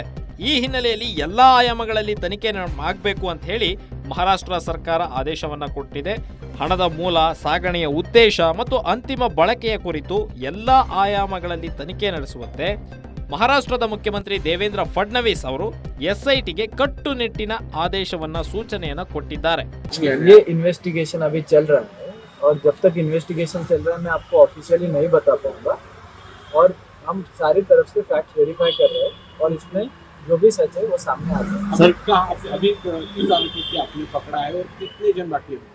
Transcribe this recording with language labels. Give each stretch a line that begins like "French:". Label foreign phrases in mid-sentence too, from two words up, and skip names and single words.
Kannada: ಈ ಹಿನ್ನೆಲೆಯಲ್ಲಿ ಎಲ್ಲಾ ಆಯಾಮಗಳಲ್ಲಿ ತನಿಖೆ ಆಗಬೇಕು ಅಂತ ಹೇಳಿ ಮಹಾರಾಷ್ಟ್ರ ಸರ್ಕಾರ ಆದೇಶವನ್ನ ಕೊಟ್ಟಿದೆ. ಹಣದ ಮೂಲ, ಸಾಗಣೆಯ ಉದ್ದೇಶ ಮತ್ತು ಅಂತಿಮ ಬಳಕೆಯ ಕುರಿತು ಎಲ್ಲಾ ಆಯಾಮಗಳಲ್ಲಿ ತನಿಖೆ ನಡೆಸುವಂತೆ ಮಹಾರಾಷ್ಟ್ರದ ಮುಖ್ಯಮಂತ್ರಿ ದೇವೇಂದ್ರ ಫಡ್ನವೀಸ್ ಅವರು ಎಸ್ಐಟಿಗೆ ಕಟ್ಟುನಿಟ್ಟಿನ ಆದೇಶವನ್ನ ಸೂಚನೆಯನ್ನ ಕೊಟ್ಟಿದ್ದಾರೆ.
Hindi: ये इन्वेस्टिगेशन अभी चल रहा है और जब तक इन्वेस्टिगेशन चल रहा है मैं आपको ऑफिशियली नहीं बता पाऊंगा और हम सारी तरफ से
English: fact verify
Hindi: कर रहे हैं और इसमें जो भी सच है वो सामने आ जाए. सर, अभी किस आरोपी को आपने पकड़ा है और कितने जन बाकी है?